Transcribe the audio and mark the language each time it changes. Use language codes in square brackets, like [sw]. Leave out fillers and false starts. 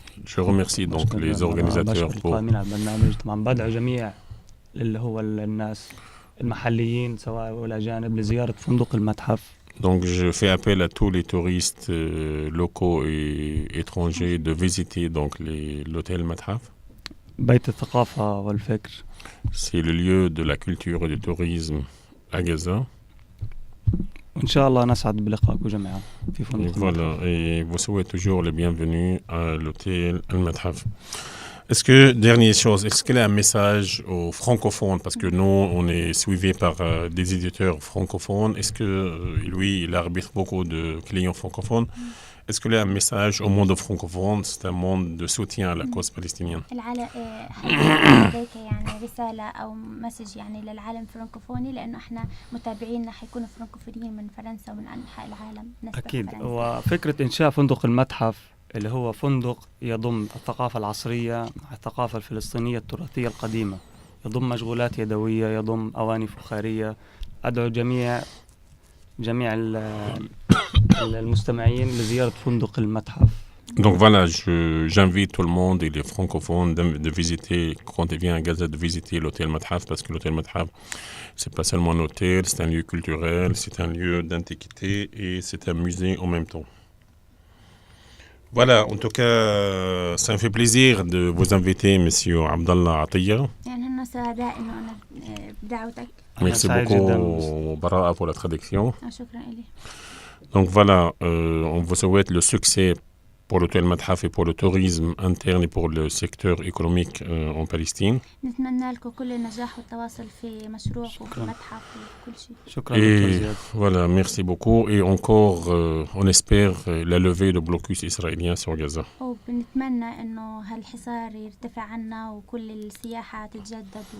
[fr] Je remercie donc les organisateurs pour... Donc je fais appel à tous les touristes locaux et étrangers de visiter donc l'hôtel Mathaf. [ar] بيت الثقافة والفكر. [fr] C'est le lieu de la culture et du tourisme à Gaza. [ar] إن شاء الله نسعد بلقائكم جميعا في فندق [fr] Voilà, et vous souhaitez toujours le bienvenu à l'hôtel Al-Mathaf. Est-ce que, dernière chose, est-ce qu'il y a un message aux francophones? Parce que nous, on est suivi par des éditeurs francophones. Est-ce que lui, il arbitre beaucoup de clients francophones? Est-ce qu'il y a un message au monde francophone? C'est un monde de soutien à la cause palestinienne. [ar] هل لديك يعني رسالة أو مسج يعني للعالم الفرنكوفوني لأنه إحنا متابعينا حيكونوا فرنكوفونيين من فرنسا ومن أنحاء العالم نسبة أكيد. فرنسا. وفكرة إنشاء فندق المتحف اللي هو فندق يضم الثقافة العصرية مع الثقافة الفلسطينية التراثية القديمة، يضم مشغولات يدوية، يضم أواني فخارية. أدعو جميع المستمعين لزيارة فندق المتحف. [fr] Donc voilà, j'invite tout le monde et les francophones de visiter, quand ils viennent à Gaza, de visiter l'hôtel Mathaf, parce que l'hôtel Mathaf, c'est pas seulement un hôtel, c'est un lieu culturel, c'est un lieu d'antiquité et c'est un musée en même temps. Voilà, en tout cas, ça me fait plaisir de vous inviter, monsieur Abdallah Atiyah. [ar] يعني هن سعداء إنه أنا بدعوتك. [fr] Merci beaucoup, Bara, pour la traduction. [ar] شكرا إلي. [fr] Donc voilà, on vous souhaite le succès pour l'hôtel Mathaf et pour le tourisme interne et pour le secteur économique en Palestine. [ar] نتمنى لكم كل النجاح والتواصل في مشروعكم وفي المتحف وكل شيء. شكرا [fr] Et voilà, merci beaucoup. Et encore, on espère la levée de blocus israélien sur Gaza. [ar] وبنتمنى إنه هالحصار يرتفع عنا وكل السياحة تتجدد